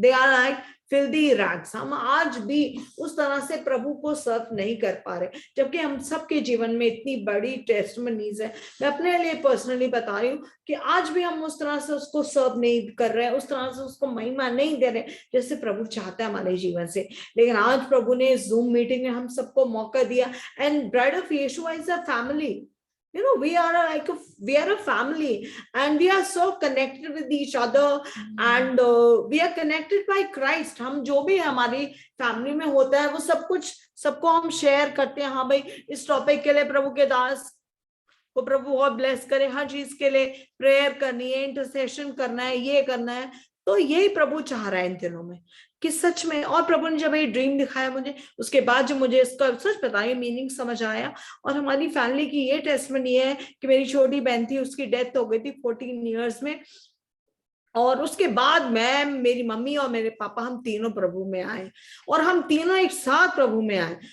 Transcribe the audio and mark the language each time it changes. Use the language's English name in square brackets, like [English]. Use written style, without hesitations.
[English] They are like filthy rags. [Hindi] हम आज भी उस तरह से प्रभु को सर्व नहीं कर पा रहे, जबकि हम सबके जीवन में इतनी बड़ी टेस्टमनीज है। मैं अपने लिए पर्सनली बता रही हूँ कि आज भी हम उस तरह से उसको सर्व नहीं कर रहे, उस तरह से उसको महिमा नहीं दे रहे जैसे प्रभु चाहता है हमारे जीवन से। लेकिन आज प्रभु ने जूम मीटिंग में हम सबको मौका दिया, [English] And bride of Yeshua is a family. You know, we are a family, and we are so connected with each other, and we are connected by Christ. [Hindi] हम जो भी हमारी फैमिली में होता है वो सब कुछ सबको हम शेयर करते हैं। हाँ भाई, इस टॉपिक के लिए प्रभु के दास को प्रभु बहुत ब्लेस करे, हर चीज के लिए प्रेयर करनी है, इंटरसेशन करना है, ये करना है। तो यही प्रभु चाह रहा है इन दिनों में कि सच में। और प्रभु ने जब ये ड्रीम दिखाया मुझे, उसके बाद जब मुझे इसका सच बताया मीनिंग समझ आया, और हमारी फैमिली की ये टेस्टमनी है कि मेरी छोटी बहन थी, उसकी डेथ हो गई थी 14 इयर्स में, और उसके बाद मैं, मेरी मम्मी और मेरे पापा, हम तीनों प्रभु में आए, और हम तीनों एक साथ प्रभु में आए।